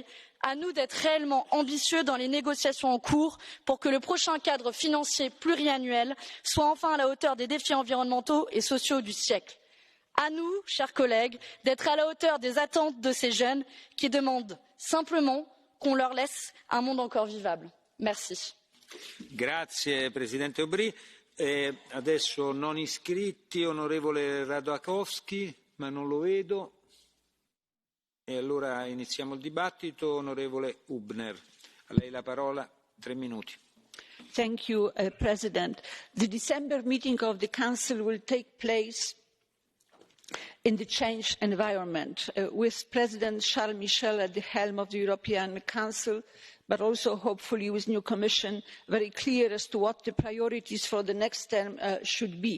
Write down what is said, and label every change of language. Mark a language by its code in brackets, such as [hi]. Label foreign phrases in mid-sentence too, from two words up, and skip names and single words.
[fr] À nous d'être réellement ambitieux dans les négociations en cours pour que le prochain cadre financier pluriannuel soit enfin à la hauteur des défis environnementaux et sociaux du siècle. À nous, chers collègues, d'être à la hauteur des attentes de ces jeunes qui demandent simplement qu'on leur laisse un monde encore vivable. Merci. [it] Grazie Presidente Aubry. Adesso non iscritti, onorevole Radakowski, ma non lo vedo. E allora iniziamo il dibattito. Onorevole Hübner, a lei la parola, 3 minuti. [en] Thank you, President. The December meeting of the Council will take place in the changed environment, with President Charles Michel at the helm of the European Council, but also hopefully with the new Commission very clear as to what the priorities for the next term should be.